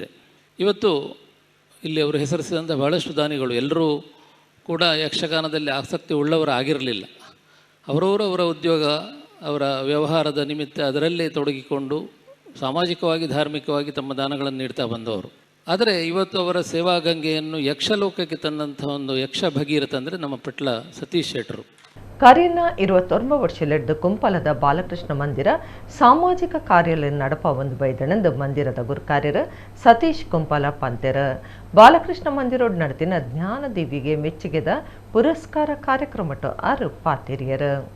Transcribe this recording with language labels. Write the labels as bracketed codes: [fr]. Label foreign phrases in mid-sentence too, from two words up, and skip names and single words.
[kn] ಇವತ್ತು ಇಲ್ಲಿ ಅವರು ಹೆಸರಿಸಿದಂಥ ಬಹಳಷ್ಟು ದಾನಿಗಳು ಎಲ್ಲರೂ ಕೂಡ ಯಕ್ಷಗಾನದಲ್ಲಿ ಆಸಕ್ತಿ ಉಳ್ಳವರಾಗಿರಲಿಲ್ಲ. ಅವರ ಉದ್ಯೋಗ, ಅವರ ವ್ಯವಹಾರದ ನಿಮಿತ್ತ ಅದರಲ್ಲೇ ತೊಡಗಿಕೊಂಡು ಸಾಮಾಜಿಕವಾಗಿ, ಧಾರ್ಮಿಕವಾಗಿ ತಮ್ಮ ದಾನಗಳನ್ನು ನೀಡ್ತಾ ಬಂದವರು. ಆದರೆ ಇವತ್ತು ಅವರ ಸೇವಾ ಗಂಗೆಯನ್ನು ಯಕ್ಷಲೋಕಕ್ಕೆ ತಂದಂಥ ಒಂದು ಯಕ್ಷ ಭಗೀರಥ ಅಂದರೆ ನಮ್ಮ ಪಟ್ಲ ಸತೀಶ್ ಶೆಟ್ಟರು. [tcy] ಕರೀನ 21 ವರ್ಷಲೆಡ್ದು ಕುಂಪಲದ ಬಾಲಕೃಷ್ಣ ಮಂದಿರ ಸಾಮಾಜಿಕ ಕಾರ್ಯಾಲಯ ನಡಪ ಒಂದು ಬೈದಣಂದು ಮಂದಿರದ ಗುರುಕಾರ್ಯರು ಸತೀಶ್ ಕುಂಪಲ ಪಂತೆರ ಬಾಲಕೃಷ್ಣ ಮಂದಿರೋಡ್ ನಡತಿನ ಜ್ಞಾನದೇವಿಗೆ ಮೆಚ್ಚುಗೆದ ಪುರಸ್ಕಾರ ಕಾರ್ಯಕ್ರಮಟ್ಟು 6 ಪಾತಿರಿಯರು.